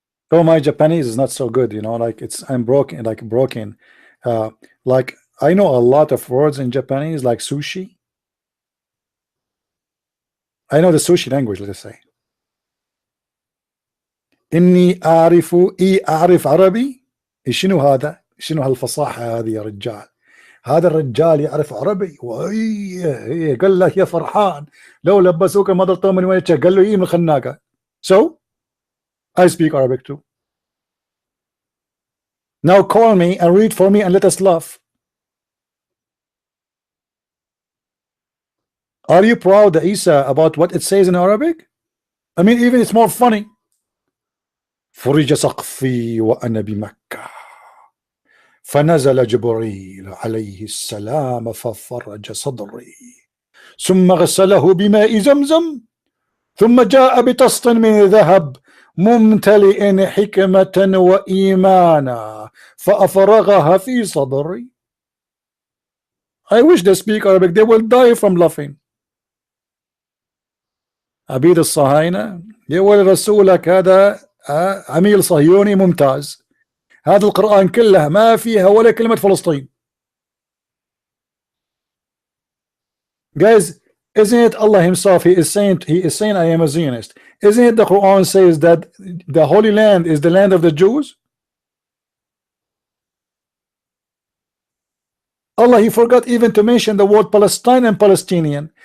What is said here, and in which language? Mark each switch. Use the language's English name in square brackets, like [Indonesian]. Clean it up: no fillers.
[English] Oh, my Japanese is not so good, you know, like I'm broken, like broken. Like I know a lot of words in Japanese, like sushi. I know the sushi language, let's say. [Arabic] إني أعرف عربي. شنو هذا؟ شنو هالفصاحة هذه يا رجال؟ هذا الرجال يعرف عربي قال له يا فرحان لو لبسوك ما ضربتهم من وجهك قال له من الخناقة. [English] So I speak Arabic too. Now call me and read for me and let us laugh. Are you proud, Isa, about what it says in Arabic? I mean, even it's more funny. [Arabic] فرج سقفي وأنا بمكة فنزل جبريل عليه السلام ففرج صدري ثم غسله بماء زمزم ثم جاء بطست من ذهب ممتلئ حكمة وإيمانا فأفرغها في صدري. [English] I wish they speak Arabic, they will die from laughing. [Arabic] عبيد الصهاينة يقول رسولك هذا عميل صهيوني ممتاز. هذا القرآن كله ما فيها ولا كلمة فلسطين. [English] Guys, isn't it Allah himself, he is saying I am a Zionist. Isn't it the Quran says that the Holy Land is the land of the Jews? Allah, he forgot even to mention the word Palestine and Palestinian.